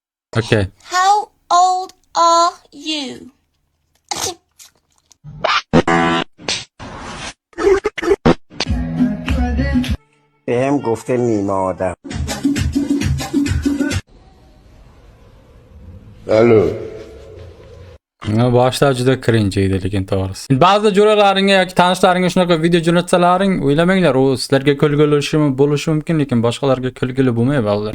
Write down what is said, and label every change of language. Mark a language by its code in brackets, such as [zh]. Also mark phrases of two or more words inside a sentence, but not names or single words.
[en] Okay. How old are you? [fa] بهم گفته نیمه آدم. [uz] Boshda juda cringe edi lekin to'g'risi. Ba'zi jo'ralaringga yoki tanishlaringga shunaqa video jo'natsalaring, o'ylamanglar, u sizlarga kulgili bo'lishi mumkin, lekin boshqalarga kulgili bo'lmaydi albatta.